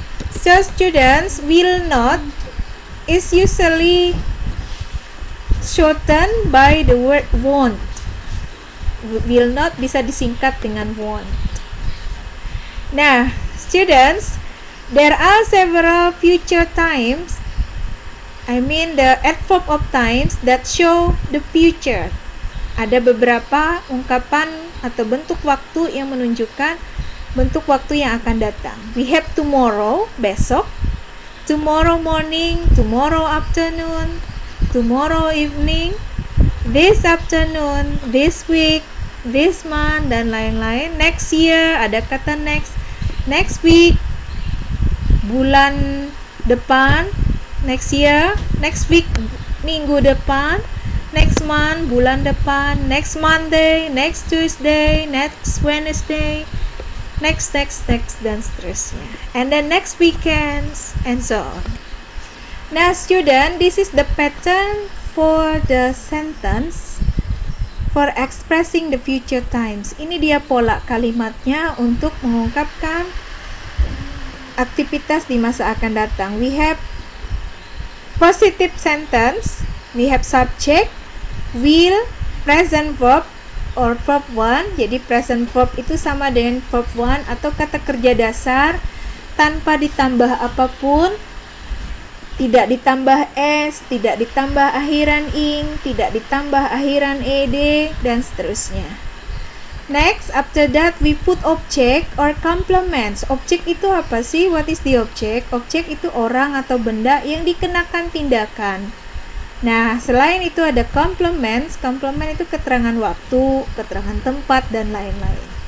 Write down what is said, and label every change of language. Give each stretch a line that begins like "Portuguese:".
English: So students, will not is usually shortened by the word won't. Will not
Indonesian: bisa disingkat dengan
English: won't. Nah, students, there are several future times, the adverb of times that show the future.
Indonesian: Ada beberapa ungkapan atau bentuk waktu yang menunjukkan bentuk waktu yang akan datang.
English: We have tomorrow,
Indonesian: besok,
English: tomorrow morning, tomorrow afternoon, tomorrow evening, this afternoon, this week, this month,
Indonesian: dan lain-lain.
English: Next year,
Indonesian: ada kata
English: next week,
Indonesian: bulan depan,
English: next year, next week,
Indonesian: minggu depan,
English: next month, bulan depan, next Monday, next Tuesday, next Wednesday, next,
Indonesian: dan seterusnya.
English: And then next weekends, and so on. Now student, this is the pattern for the sentence for expressing the future times.
Indonesian: Ini dia pola kalimatnya untuk mengungkapkan aktivitas di masa akan datang.
English: We have positive sentence, we have subject, will, present verb, or verb 1.
Indonesian: Jadi present verb itu sama dengan verb 1 atau kata kerja dasar tanpa ditambah apapun, tidak ditambah s, tidak ditambah akhiran ing, tidak ditambah akhiran ed, dan seterusnya.
English: Next, after that we put object or complements.
Indonesian: Objek itu apa sih?
English: What is the object?
Indonesian: Objek itu orang atau benda yang dikenakan tindakan. Nah, selain itu ada complements. Complement itu keterangan waktu, keterangan tempat, dan lain-lain.